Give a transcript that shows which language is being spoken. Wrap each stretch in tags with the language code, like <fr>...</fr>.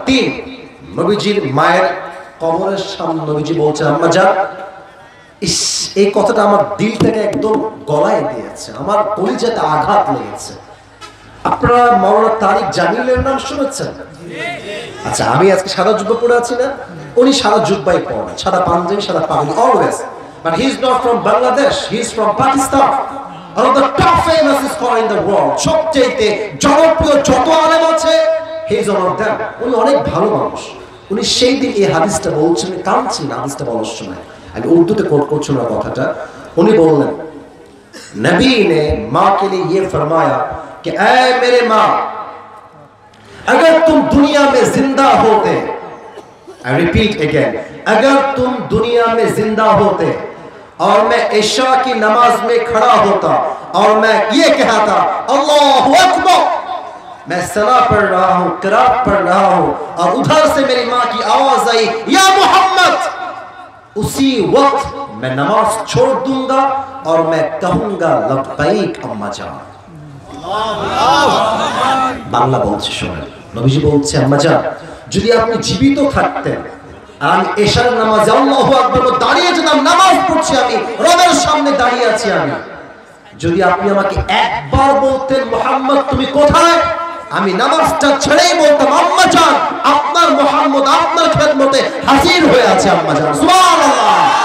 <bn>3, নবীজির মায়ের কবরের সামনে নবীজি বলছেন, আম্মা জান, ইস, এই কথাটা আমার দিল থেকে একদম গলায় দিয়েছে, আমার কলিজাতে আঘাত লেগেছে। আপনারা মাওলানা তারিক জামিলের নাম শুনেছেন? আচ্ছা, আমি আজকে সাদা জুব্বা পরে আছি না, উনি সাদা জুব্বাই পরেন, সাদা পাঞ্জাবি, সাদা পাগড়ি, always.</bn> <en>But he is not from Bangladesh, he is from Pakistan. One of the top famous scholars in the world.</en> <bn>সবচেয়ে জনপ্রিয় যত আলেম আছে,</bn> <en>he is one of them.</en> <bn>উনি অনেক ভালো মানুষ। উনি সেই দিন এই হাদিসটা বলছেন, কাঁদছেন হাদিসটা বলার সময়। আমি উর্দুতে কোট করছি না কথাটা। উনি বললেন,</bn> <hi>নবী ने मां के लिए ये फरमाया कि ऐ मेरे मां, अगर तुम दुनिया में जिंदा होते,</hi> <en>I repeat again,</en> <hi>अगर तुम दुनिया में जिंदा होते और मैं इशा की नमाज में खड़ा होता और मैं ये कहता अल्लाहु अकबर, मैं सना पढ़ रहा हूँ, किरात पढ़ रहा हूँ, और उधर से मेरी माँ की आवाज आई या मोहम्मद, उसी वक्त मैं नमाज छोड़ दूंगा और मैं कहूंगा लब्बैक अम्मा जान।</hi> <bn>বাংলা বলছে শোনেন, নবীজি বলছে আম্মা জান যদি আপনি জীবিত থাকতেন আর আমি এশার নামাজে আল্লাহু আকবার দাঁড়িয়ে যেতাম, নামাজ পড়ছি আমি, রবের সামনে দাঁড়িয়ে আছি আমি, যদি আপনি আমাকে একবার বলতেন মুহাম্মদ তুমি কোথায়, আমি নামাজটা ছেড়েই বলতাম আম্মা জান আপনার মুহাম্মদ আপনার খেদমতে হাজির হয়ে আছে আম্মা জান। সুবহানাল্লাহ।</bn>